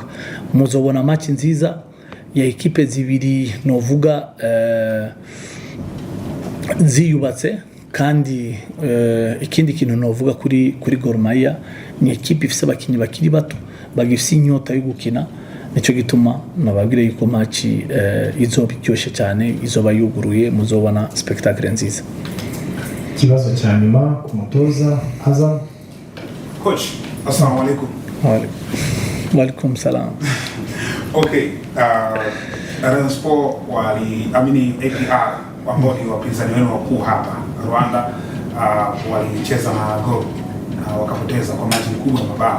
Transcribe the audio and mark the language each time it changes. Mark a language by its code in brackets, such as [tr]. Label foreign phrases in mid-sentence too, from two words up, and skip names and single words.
[rn] Muzobona match nziza ya ekipe zibiri novuga ziyubatse, kandi ikindi kintu novuga kuri Gor Mahia ni ekipe ifise abakinyi bakiri bato bagifise inyota yo gukina. Nico gituma nababwire yuko match izoba iryoshe cyane, izoba yuguruye, muzobona spectacle nziza. Ikibazo cya nyuma ku mutoza Azam. [ar] Coach, السلام عليكم. وعليكم السلام. [sw] Okay, Rayon Sports waliamini APR ambao ni wapinzani wenu wakuu hapa Rwanda, walicheza na Gor na wakapoteza kwa maji kubwa mabao.